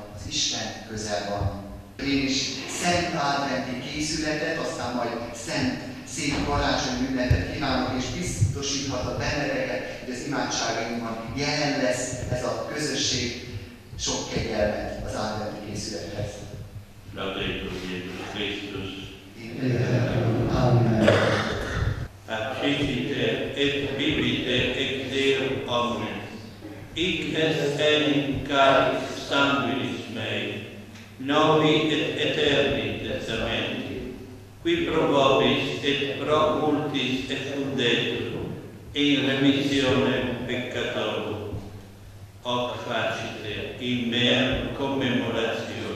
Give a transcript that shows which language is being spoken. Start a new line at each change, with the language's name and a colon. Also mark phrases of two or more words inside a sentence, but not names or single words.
Hungarian: Az Isten közel van. Én is szent adventi készületet, aztán majd szent szép karácsonyi ünnepet kívánok, és biztosíthatok benneteket, hogy az imádságainkban jelen lesz ez a közösség, sok kegyelmet az adventi készülethez.
Latin: Laudetur Jesus Christus. Amen. Accipite et vivite ex Deo omnes. Hic est enim carice sanguinis mei, novi et eterni testamenti, qui pro vobis et pro multis effundetur, in remissione peccatorum, hoc facite in mea commemoratione.